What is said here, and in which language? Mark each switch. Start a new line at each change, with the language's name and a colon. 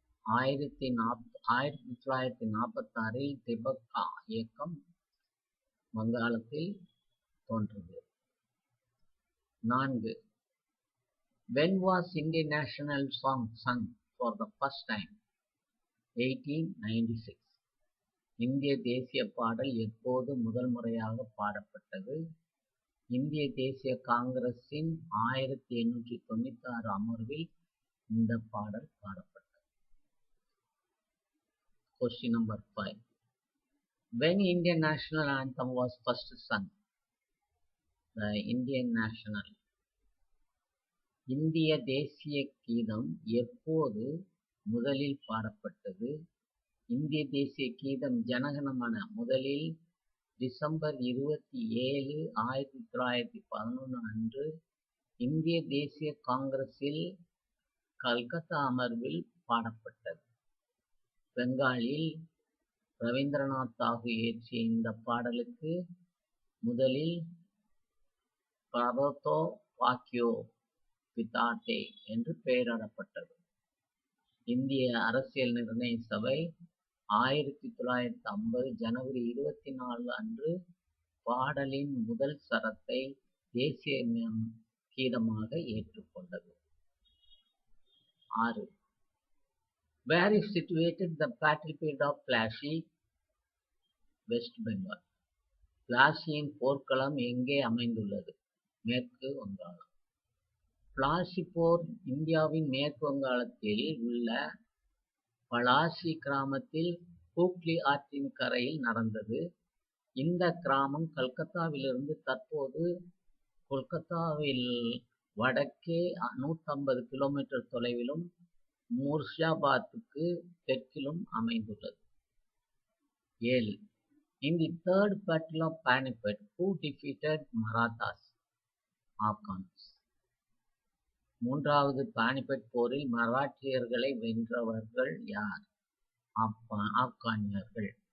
Tamil: 1946 திபக்கா இயக்கம் வங்காளத்தில் தோன்றியது. 4.
English: When was Indian national song sung for the first time? 1896.
Tamil: இந்திய தேசிய பாடல் எப்போது முதல் முறையாக பாடப்பட்டது? இந்திய தேசிய காங்கிரஸின் 1896 அமர்வில் இந்த பாடல் பாடப்பட்டது.
English: Question number 5. When Indian national anthem was first sung? The Indian national.
Tamil: இந்திய தேசிய கீதம் எப்போது முதலில் பாடப்பட்டது? இந்திய தேசிய கீதம் ஜனகணமன முதலில் டிசம்பர் 27, 1911 அன்று இந்திய தேசிய காங்கிரஸில் கல்கத்தா அமர்வில் பாடப்பட்டது. பெங்காலில் ரவீந்திரநாத் தாகூர் இயற்றிய இந்த பாடலுக்கு முதலில் பரதோ வாக்கியோ பிதாத்தே என்று பெயரிடப்பட்டது. இந்திய அரசியல் நிர்ணய சபை 1950 ஜனவரி 24 அன்று பாடலின் முதல் சரத்தை தேசிய கீதமாக ஏற்றுக்கொண்டது. 6.
English: Where is situated the battlefield of Plassey? West Bengal.
Tamil: பிளாசியின் போர்க்களம் எங்கே அமைந்துள்ளது? மேற்கு வங்காளம். பிளாசி போர் இந்தியாவின் மேற்கு வங்காளத்தில் உள்ள பலாசி கிராமத்தில் ஹூக்ளி ஆற்றின் கரையில் நடந்தது. இந்த கிராமம் கல்கத்தாவிலிருந்து தற்போது கொல்கத்தாவில் வடக்கே 150 கிலோமீட்டர் தொலைவிலும் முர்ஷிதாபாத்துக்கு தெற்கிலும் அமைந்துள்ளது. 7.
English: In the Third Battle of Panipat, who defeated Marathas? Afghans.
Tamil: மூன்றாவது பானிபட் போரில் மராட்டியர்களை வென்றவர்கள் யார்? ஆப்கானியர்கள்.